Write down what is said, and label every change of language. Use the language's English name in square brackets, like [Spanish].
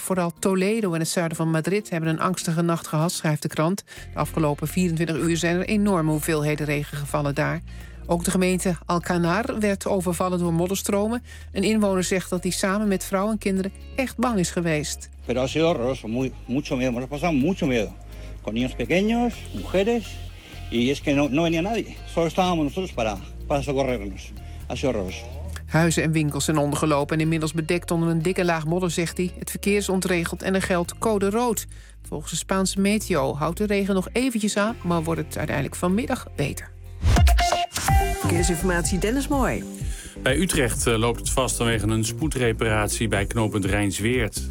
[Dutch] Vooral Toledo en het zuiden van Madrid hebben een angstige nacht gehad, schrijft de krant. De afgelopen 24 uur zijn er enorme hoeveelheden regen gevallen daar. Ook de gemeente Alcanar werd overvallen door modderstromen. Een inwoner zegt dat hij samen met vrouw en kinderen echt bang is geweest. [Spanish] Pero ha sido horroroso, muy, mucho miedo. Hemos pasado mucho miedo. Con niños pequeños, mujeres. Y es que no venía nadie. Solo estábamos nosotros para socorrernos. Ha sido horroroso. [Dutch] Huizen en winkels zijn ondergelopen en inmiddels bedekt onder een dikke laag modder, zegt hij. Het verkeer is ontregeld en er geldt code rood. Volgens de Spaanse meteo houdt de regen nog eventjes aan, maar wordt het uiteindelijk vanmiddag beter. Verkeersinformatie, Dennis Mooij. Bij Utrecht loopt het vast vanwege een spoedreparatie bij knooppunt Rijnsweerd.